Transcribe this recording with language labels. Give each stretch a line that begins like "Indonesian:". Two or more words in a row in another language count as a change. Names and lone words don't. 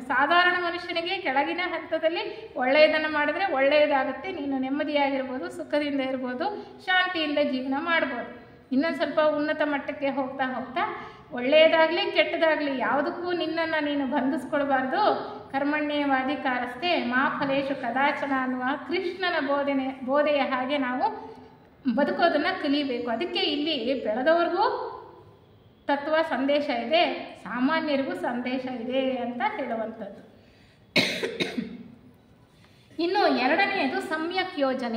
Kannada: ಸಾಧಾರಣ ಮನುಷ್ಯನಿಗೆ ಕೆಳಗಿನ ಹಂತದಲ್ಲಿ ಒಳ್ಳೆಯದನ್ನು ಮಾಡಿದ್ರೆ ಒಳ್ಳೆಯದಾಗುತ್ತೆ. ನೀನು ನೆಮ್ಮದಿಯಾಗಿರ್ಬೋದು, ಸುಖದಿಂದ ಇರ್ಬೋದು, ಶಾಂತಿಯಿಂದ ಜೀವನ ಮಾಡ್ಬೋದು. ಇನ್ನೊಂದು ಸ್ವಲ್ಪ ಉನ್ನತ ಮಟ್ಟಕ್ಕೆ ಹೋಗ್ತಾ ಹೋಗ್ತಾ ಒಳ್ಳೆಯದಾಗಲಿ ಕೆಟ್ಟದಾಗಲಿ ಯಾವುದಕ್ಕೂ ನಿನ್ನನ್ನು ನೀನು ಬಂಧಿಸ್ಕೊಳ್ಬಾರ್ದು.
Sanskrit: ಕರ್ಮಣ್ಯೇವಾಧಿಕಾರಸ್ಥೆ ಮಾ ಫಲೇಶು ಕದಾಚನ ಅನ್ನುವ ಕೃಷ್ಣನ ಬೋಧೆಯ ಹಾಗೆ ನಾವು ಬದುಕೋದನ್ನು ಕಲಿಬೇಕು.
Kannada: ಅದಕ್ಕೆ ಇಲ್ಲಿ ಬೆಳೆದವ್ರಿಗೂ ತತ್ವ ಸಂದೇಶ ಇದೆ, ಸಾಮಾನ್ಯರಿಗೂ ಸಂದೇಶ ಇದೆ ಅಂತ ಹೇಳುವಂಥದ್ದು. ಇನ್ನು ಎರಡನೆಯದು ಸಮ್ಯಕ್ ಯೋಜನೆ.